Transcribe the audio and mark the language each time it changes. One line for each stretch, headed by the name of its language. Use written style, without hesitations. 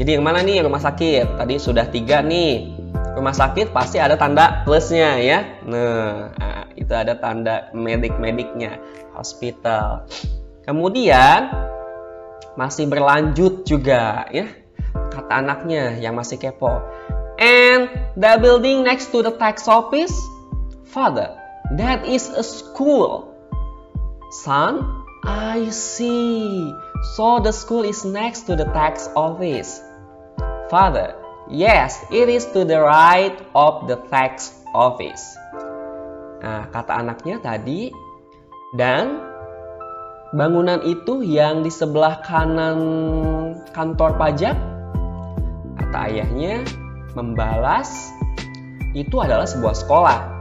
Indonesian: Jadi yang mana nih rumah sakit? Tadi sudah 3 nih. Rumah sakit pasti ada tanda plusnya ya. Nah, itu ada tanda medik-mediknya, hospital. Kemudian masih berlanjut juga ya. Kata anaknya yang masih kepo.
English: And the building next to the tax office? Father, that is a school. Son, I see. So the school is next to the tax office. Father, yes, it is to the right of the tax office.
Indonesian: Nah, kata anaknya tadi, dan bangunan itu yang di sebelah kanan kantor pajak, kata ayahnya membalas, itu adalah sebuah sekolah.